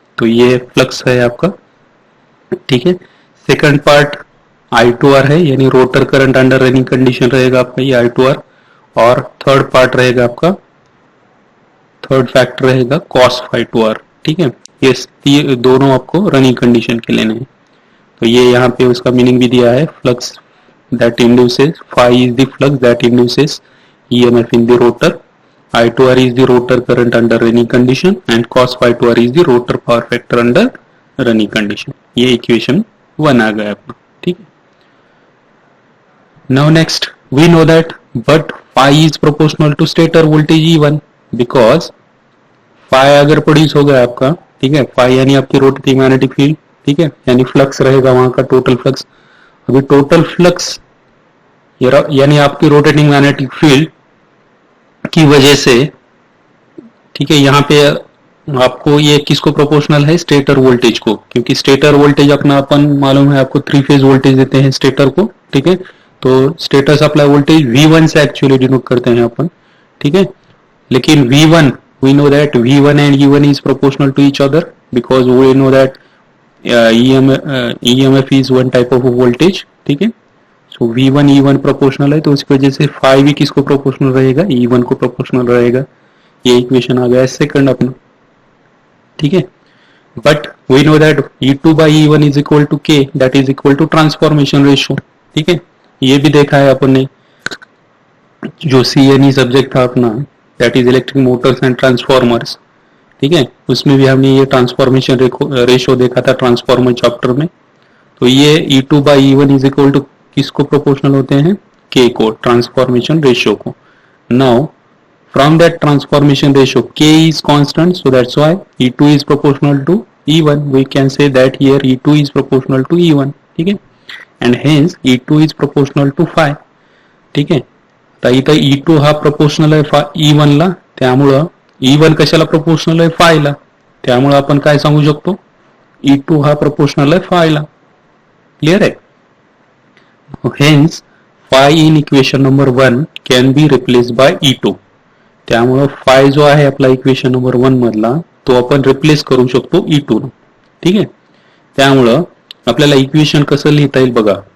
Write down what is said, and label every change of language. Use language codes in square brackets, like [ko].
[hi] तो ये फ्लक्स है आपका. ठीक है. सेकंड पार्ट I2R है, यानी rotor current under running condition रहेगा आपका ये I2R. और थर्ड पार्ट रहेगा आपका, थर्ड फैक्टर रहेगा cos phi2R. ठीक है. ये दोनों आपको रनिंग कंडीशन के लेने हैं. तो ये यहाँ पे उसका मीनिंग भी दिया है, [en] Flux that induces phi is the flux that induces EMF in the rotor, I2R is the rotor current under running condition and cos phi2R is the rotor power factor under running condition. [hi] ये equation 1 आ गया अपना. ठीक है. [en] Now next we know that but phi is proportional to stator voltage E1 because [hi] phi अगर produce हो गया आपका, ठीक है, phi यानी आपकी रोटेटिंग मैग्नेटिक फील्ड, ठीक है, यानी फ्लक्स रहेगा वहां का टोटल फ्लक्स. अभी टोटल फ्लक्स यानी आपकी रोटेटिंग मैग्नेटिक फील्ड की वजह से, ठीक है, यहाँ पे आपको ये किसको प्रोपोर्शनल है, स्टेटर वोल्टेज को. क्योंकि स्टेटर वोल्टेज अपना अपन मालूम है आपको 3 फेज वोल्टेज देते हैं स्टेटर को. ठीक है. तो स्टेटर सप्लाई वोल्टेज V1 से एक्चुअली डिनोट करते हैं अपन. ठीक है. लेकिन [en] V1 we know that V1 and E1 is proportional to each other because we know that EMF is one type of voltage. [hi] ठीक है. सो V1 E1 प्रोपोर्शनल है, तो उसकी वजह से phi भी किसको प्रोपोर्शनल रहेगा, E1 को प्रोपोर्शनल रहेगा. ये इक्वेशन आ गया सेकंड अपना. ठीक है. [en] but we know that E2 by E1 is equal to K, that is equal to [hi] transformation ratio. ठीक है. ये भी देखा है अपन ने, जो CNE सब्जेक्ट था अपना, [en] That is electric motors and transformers. [hi] ठीक है. उसमें भी हमने ये ट्रांसफॉर्मेशन रेशियो देखा था ट्रांसफॉर्मर चैप्टर में. तो ये E2 by E1 [en] is equal to [hi] किसको प्रोपोर्शनल होते हैं, K को, ट्रांसफॉर्मेशन रेशियो को. [en] Now from that transformation ratio K is constant, so that's why E2 is proportional to E1. We can say that here E2 is proportional to E1. [hi] ठीक है. [en] and hence E2 is proportional to phi. [mr] ठीक आहे. तर इथं E2 हा proportional आहे E1 ला, त्यामुळं E1 कशाला प्रोपोर्शनल आहे, phi ला. त्यामुळे आपण काय सांगू शकतो, E2 हा प्रोपोर्शनल आहे phi ला. क्लियर आहे. [en] hence phi in equation number 1 can be replaced by E2. [mr] त्यामुळे phi जो आहे आपला इक्वेशन नंबर 1 मधला, तो आपण रिप्लेस करू शकतो E2 ला. ठीक आहे. त्यामुळे आपल्याला इक्वेशन कसं लिहिता येईल बघा.